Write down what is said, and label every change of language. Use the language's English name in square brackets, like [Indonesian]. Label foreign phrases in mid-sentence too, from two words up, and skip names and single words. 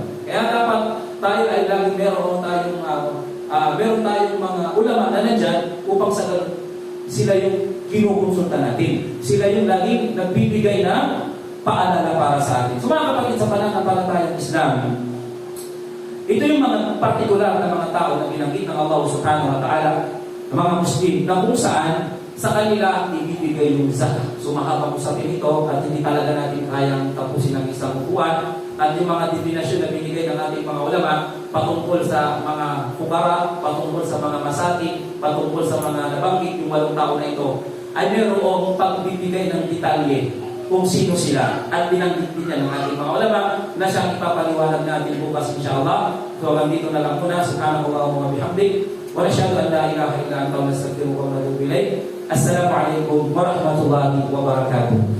[Filipino] Kaya dapat tayo ay laging meron tayong mga ulama na nandyan upang sila yung kinukonsulta natin. Sila yung laging nagbibigay ng paalala para sa atin. So mga kapatid sa pananampalatayang Islam, ito yung mga partikular na mga tao na binanggit ng Allah [Arabic] سبحانه وتعالى, [Filipino] ng mga Muslim, na kung saan sa kanila ibibigay yung zakat. So mahabang usapin ito at hindi talaga natin kayang tapusin ang isang upuan. At yung mga definasyon na binigay ng ating mga ulama patungkol sa mga fukara, patungkol sa mga masakin, patungkol sa mga nabanggit yung 8 tao na ito, ay mayroong pagbibigay ng detalye kung sino sila. At binanggit din yan ng ating mga ulama na siyang ipapaliwanag natin bukas insyaAllah. So hanggang dito na lang muna. [Arabic] سبحانك اللهم بحمدك. ونشهد أن لا إله إلا أنت نستغفرك ونتوب إليك. السلام عليكم ورحمة الله وبركاته.